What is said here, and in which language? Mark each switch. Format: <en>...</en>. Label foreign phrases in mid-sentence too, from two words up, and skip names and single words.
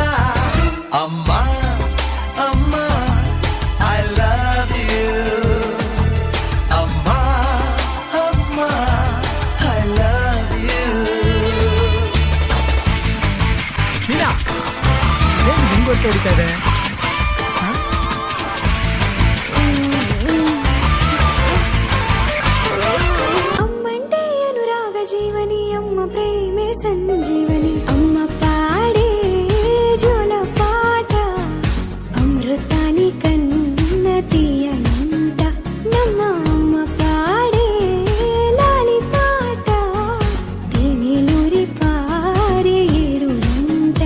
<kn>ಅಮ್ಮ ಅಮ್ಮ</kn> <en>I love you.</en> <kn>ಅಮ್ಮ ಅಮ್ಮ</kn> <en>I love you.</en> <kn>ಮೀನಾ ಏನ್ ಹಿಂಗ್ ಹೊತ್ತು ಹೊಡಿತಾ ಇದೆ?</kn> <te>అమ్మంటే అనురాగ జీవని అమ్మ ప్రేమే సంజీవని అమ్మ పాడే జోల పాట అమృతాని కన్న తీయనంట నమ్మ అమ్మ పాడే లాలి పాట తేనెలూరి పారే ఏరులంట.</te>